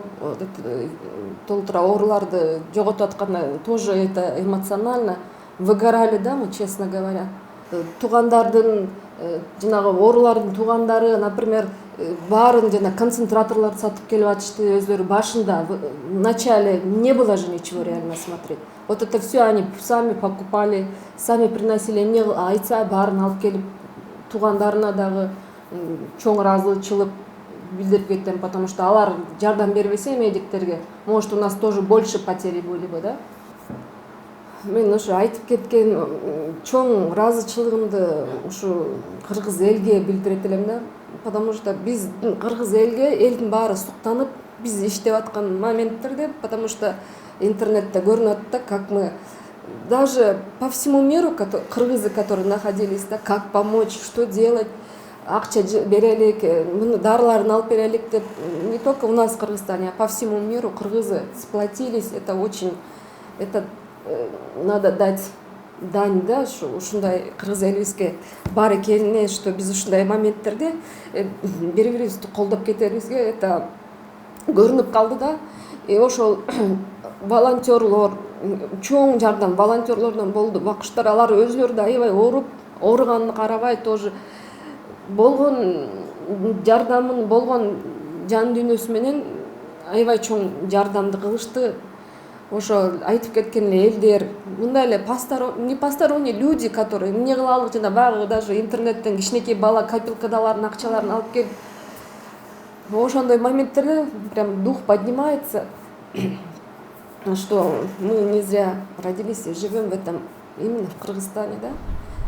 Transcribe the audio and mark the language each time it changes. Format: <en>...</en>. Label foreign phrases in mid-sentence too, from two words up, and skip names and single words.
<ky>Толтура ооруларды жоготуп атканда</ky> <ru>тоже это эмоционально выгорали, да, мы, честно говоря.</ru> <ky>Туугандардын, жанагы оорулардын туугандары, например, баарын жана концентраторлорду сатып келип атышты өзлөрү башында.</ky> <ru>В начале не было же ничего реально смотреть. Вот это все они сами покупали, сами приносили,</ru> <ky>эмне айтса баарын алып келип туугандарына дагы чоң ыраазычылык билдирип кетем,</ky> <ru>потому что</ru> <ky>алар жардам бербесе медиктерге,</ky> <ru>может, у нас тоже больше потери были бы, да.</ru> <ky>Мен ушу айтып кеткен чоң ыраазычылыгымды ушу кыргыз элге билдирет элем да,</ky> <ru>потому что</ru> <ky>биз кыргыз элдин баары суктанып биз иштеп аткан моменттерде,</ky> <ru>потому что</ru> <ky>интернетте көрүнүп атат да,</ky> <ru>как мы даже по всему миру кыргызы, которые находились, да, как помочь, что делать,</ru> <ky>акча берелик, дарыларын алып берелик деп,</ky> <ru>не только у нас в Кыргызстане, а по всему миру кыргызы сплотились. Это очень, это надо дать дань,</ru> <ky>да, ушундай кыргыз элибизге бар экенине, что биз ушундай моменттерде бири бирибизди колдоп кетерибизге это көрүнүп калды да. И ошол волонтерлор, чоң жардам волонтерлордон болду. Бакыштар алар өзлөрү да аябай ооруганына карабай тоже болгон жардамын, болгон жан дүйнөсү менен аябай чоң жардамды кылышты. Ошо айтып кеткен элдер, мындай эле</ky> <ru>не посторонние люди, которые</ru> <ky>эмне кылалык, жана баягы даже интернеттен кичинекей бала копилкадалардын акчаларын алып келип, ошондой моменттерде</ky> <ru>прям дух поднимается, что мы не зря родились и живем в этом именно в Кыргызстане, да.</ru>